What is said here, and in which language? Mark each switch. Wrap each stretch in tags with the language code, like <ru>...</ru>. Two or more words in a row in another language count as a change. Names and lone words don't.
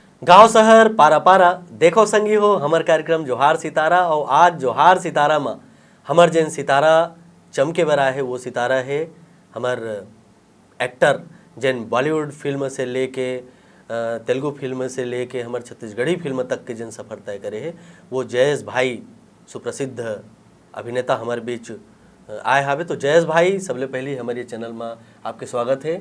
<hne>गांव शहर पारा पारा देखो संगी हो हमार कार्यक्रम जोहार सितारा। और आज जोहार सितारा में हमार जन सितारा चमके बरा है वो सितारा है हमार एक्टर जन बॉलीवुड फिल्म से लेके तेलुगु फिल्म से लेके हमार छत्तीसगढ़ी फिल्म तक के जन सफर तय करे है वो जयेश भाई सुप्रसिद्ध अभिनेता हमारे बीच आए हावे। तो जयेश भाई सबले पहले हमारे चैनल में आपके स्वागत है।</hne>